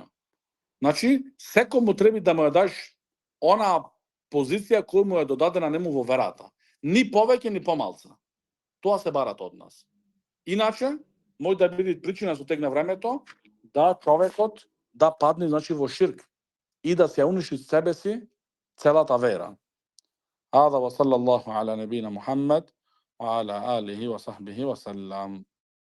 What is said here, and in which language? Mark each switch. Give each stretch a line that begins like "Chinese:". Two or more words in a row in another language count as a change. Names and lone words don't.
Macedonian: Значи, секому треба да му ја даш она позиција која му е додадена нему во верата. Ни повеќе, ни помалце. Тоа се барат од нас. Иначе, може да биде причина со тек на времето да човекот да падне значи во ширк и да се уништи себе си целата вера.
Arabic: ادا و صلى الله على نبينا محمد و على آله و صحبه و سلم.